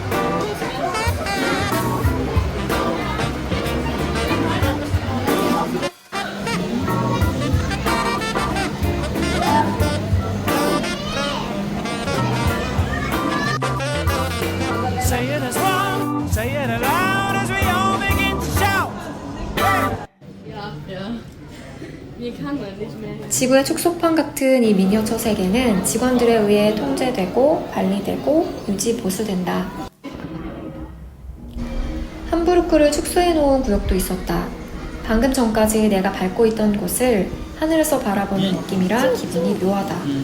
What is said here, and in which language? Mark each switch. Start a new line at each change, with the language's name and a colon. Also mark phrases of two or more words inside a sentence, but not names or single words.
English: Say it as one, say it aloud as we all begin to shout.
German: Wir kann man nicht mehr.
Korean: 지구의 축소판 같은 이 미니어처 세계는 직원들에 의해 통제되고 관리되고 유지 보수된다. 함부르크를 축소해놓은 구역도 있었다. 방금 전까지 내가 밟고 있던 곳을 하늘에서 바라보는 느낌이라 기분이 묘하다.